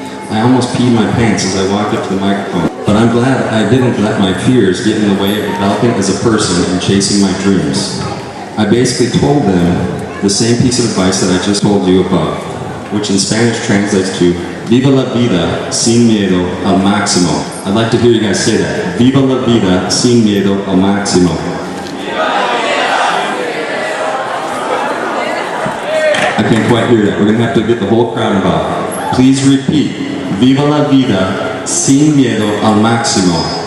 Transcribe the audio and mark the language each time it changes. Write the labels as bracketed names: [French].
[English] I almost peed my pants as I walked up to the microphone, but I'm glad I didn't let my fears get in the way of developing as a person and chasing my dreams. I basically told them the same piece of advice that I just told you above, which in Spanish translates to [Spanish] Viva la vida sin miedo al máximo. [English] I'd like to hear you guys say that. [Spanish] Viva la vida sin miedo al máximo. [English] I can't quite hear that. We're going to have to get the whole crowd involved. Please repeat. [Spanish] Viva la vida sin miedo al máximo.